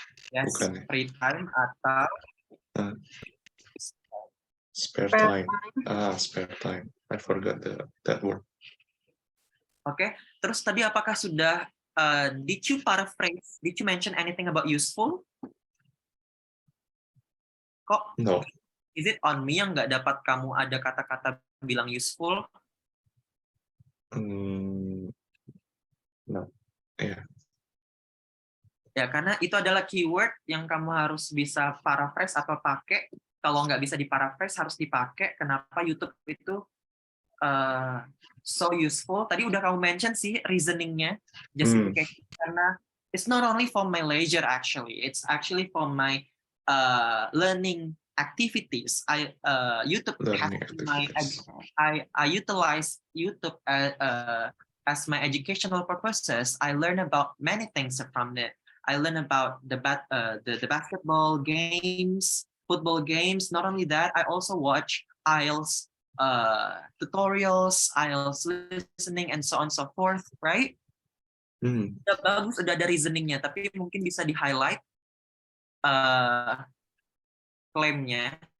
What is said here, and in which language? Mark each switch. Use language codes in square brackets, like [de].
[en] Yes, bukan, free time atau spare time. Spare time. I forgot that word. [id] Oke, terus tadi apakah sudah [en] did you paraphrase? Did you mention anything about useful? [id] Kok? [en] No. Is it on me [id] yang nggak dapat kamu ada kata-kata bilang useful? [en] No. Yeah. [id] Ya, karena itu adalah keyword yang kamu harus bisa paraphrase atau pakai. Kalau nggak bisa diparaphrase, harus dipakai. Kenapa YouTube itu so useful? Tadi udah kamu mention sih reasoningnya, justification. [en] Karena it's not only for my leisure actually, it's actually for my learning activities. YouTube Learning has my activities. I utilize YouTube as my educational purposes. I learn about many things from it. I learn about the basketball games, football games. Not only that, I also watch IELTS tutorials, IELTS listening, and so on and so forth, right? [id] Udah bagus, udah ada reasoningnya, tapi mungkin bisa di-highlight klaimnya.